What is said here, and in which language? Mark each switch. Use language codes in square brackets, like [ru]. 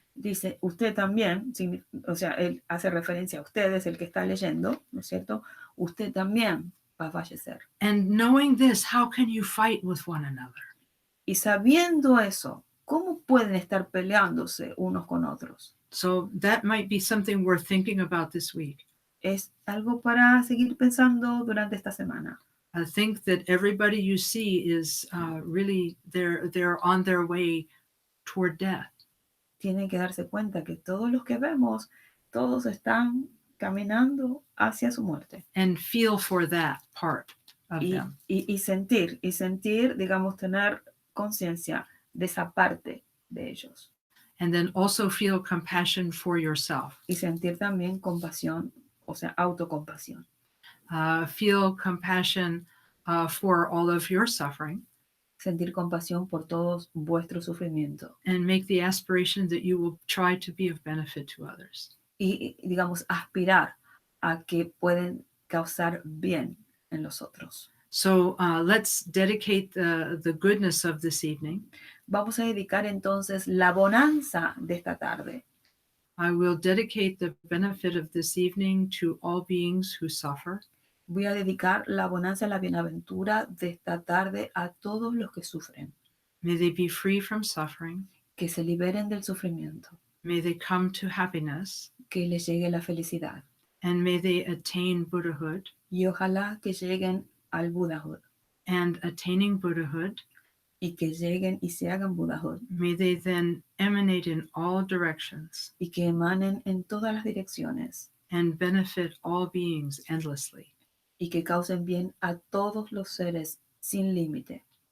[es] dice, usted también, o sea, él hace referencia a ustedes, el que está leyendo, ¿no es cierto? Usted también va a fallecer. [en] And knowing this, how can you fight with one another? [es] Y sabiendo eso, ¿cómo pueden estar peleándose unos con otros? [en] So that might be something worth thinking about this week. [es] Es algo para seguir pensando durante esta semana. [en] I think that everybody you see is really, they're on their way toward death. [es] Tienen que darse cuenta que todos los que vemos, todos están caminando hacia su muerte. [en] And feel for that part of them. [es] Y sentir, digamos, tener conciencia de esa parte de ellos. [en] And then also feel compassion for yourself. [es] Y sentir también compasión, o sea, autocompasión. [en] Feel compassion for all of your suffering. [es] Sentir compasión por todos vuestro sufrimiento. [en] And make the aspiration that you will try to be of benefit to others. [es] Y digamos, aspirar a que pueden causar bien en los otros. [en] So let's dedicate the goodness of this evening. [es] Vamos a dedicar entonces la bonanza de esta tarde. [en] I will dedicate the benefit of this evening to all beings who suffer. [es] Voy a dedicar la bonanza, la bienaventura de esta tarde a todos los que sufren. [en] May they be free from suffering. [es] Que se liberen del sufrimiento. [en] May they come to happiness. [es] Que les llegue la felicidad. [en] And may they attain Buddhahood. [es] Y ojalá que lleguen al Buddhahood. [en] And attaining Buddhahood, [es] y que lleguen y se hagan Buddhahood. [en] May they then emanate in all directions. [es] Y que emanen en todas las direcciones. [en] And benefit all beings endlessly. [es] Y que causen bien a todos los seres sin límite.